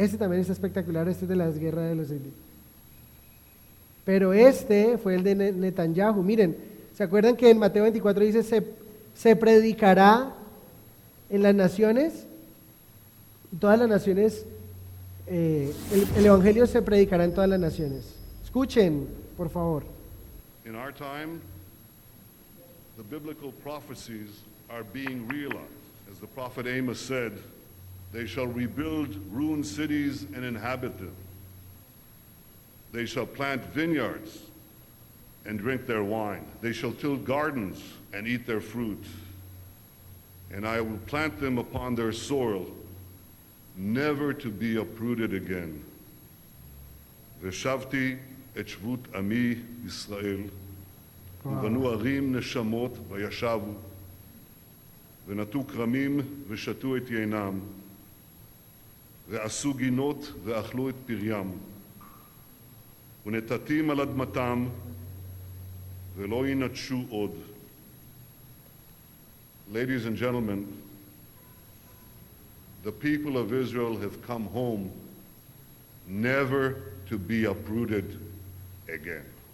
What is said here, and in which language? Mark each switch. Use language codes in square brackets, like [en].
[es] Este también está espectacular, este es de las guerras de los Elí. Pero este fue el de Netanyahu. Miren, ¿se acuerdan que en Mateo 24 dice, se predicará en las naciones? Todas las naciones, el evangelio se predicará en todas las naciones. Escuchen, por favor. [en] In our time, the biblical prophecies are being realized. As the prophet Amos said, they shall rebuild ruined cities and inhabit them. They shall plant vineyards and drink their wine. They shall till gardens and eat their fruit. And I will plant them upon their soil, never to be uprooted again. [he] ושבתי את שבות עמי ישראל, ובנו ערים נשמות וישבו, ונטו כרמים ושתו את יינם, ועשו גינות ואכלו את פריים, ונטטים על אדמתם, ולא ינטשו עוד. [en] Ladies and gentlemen, the people of Israel have come home never to be uprooted again.